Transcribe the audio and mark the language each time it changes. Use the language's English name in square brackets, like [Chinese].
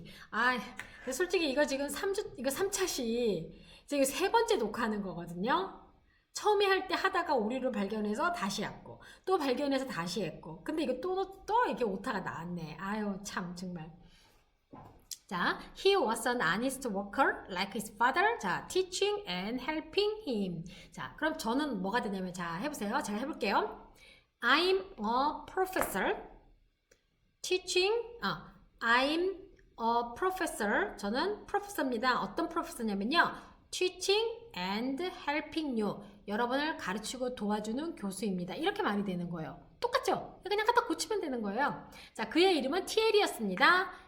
[Korean] 아, 솔직히 이거 지금 3차시, 이거 세 번째 녹화하는 거거든요. 처음에 할 때 하다가 오류를 발견해서 다시 했고, 또 발견해서 다시 했고, 근데 이거 또 이게 오타가 나왔네. 아유, 참, 정말. [English] 자, he was an honest worker like his father. 자, teaching and helping him. [Korean] 자, 그럼 저는 뭐가 되냐면, 자, 해보세요. 제가 해볼게요. [English] I'm a professor. teaching, I'm a professor. [Korean] 저는 프로페서입니다. 어떤 프로페서냐면요. [English] teaching and helping you. [Korean] 여러분을 가르치고 도와주는 교수입니다. 이렇게 말이 되는 거예요. 똑같죠? 그냥 갖다 고치면 되는 거예요. 자, 그의 이름은 티에리였습니다.